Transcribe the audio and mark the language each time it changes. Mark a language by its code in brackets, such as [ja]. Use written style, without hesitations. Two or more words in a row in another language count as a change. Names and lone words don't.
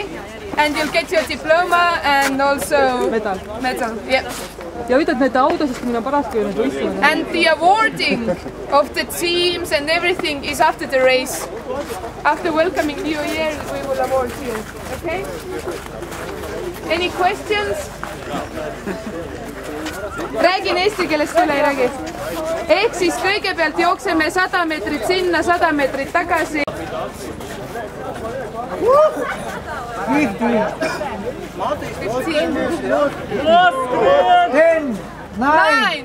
[en] And you'll get your diploma and also medal. Yeah. And the awarding of the teams and everything is after the race. After welcoming New Year, we will award you, okay? Any questions? [et] Räägin eesti keeles, sulle ei räägi. Ehk siis kõigepealt jookseme 100 meetrit sinna, 100 meetrit tagasi. 10, 9,